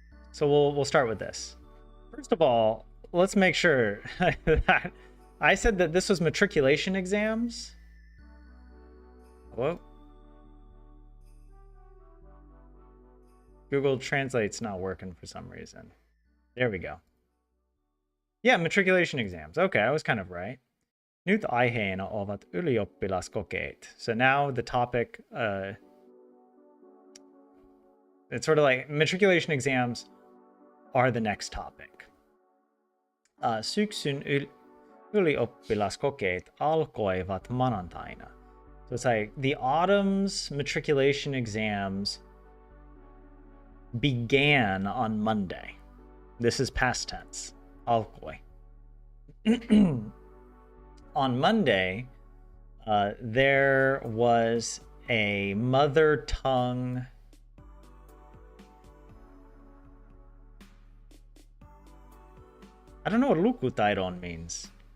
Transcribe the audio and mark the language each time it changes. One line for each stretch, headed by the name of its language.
English: So we'll start with this. First of all, let's make sure that I said that this was matriculation exams. Whoa. Google Translate's not working for some reason. There we go. Yeah, matriculation exams. Okay, I was kind of right.
Finnish: Nyt aiheena ovat ylioppilaskokeet.
English: So now the topic, it's sort of like matriculation exams are the next topic.
Finnish: Syksyn ylioppilaskokeet alkoivat maanantaina.
English: So it's like the autumn's matriculation exams began on Monday. This is past tense. Alkoi. On Monday, there was a mother tongue I don't know what lukutaidon means.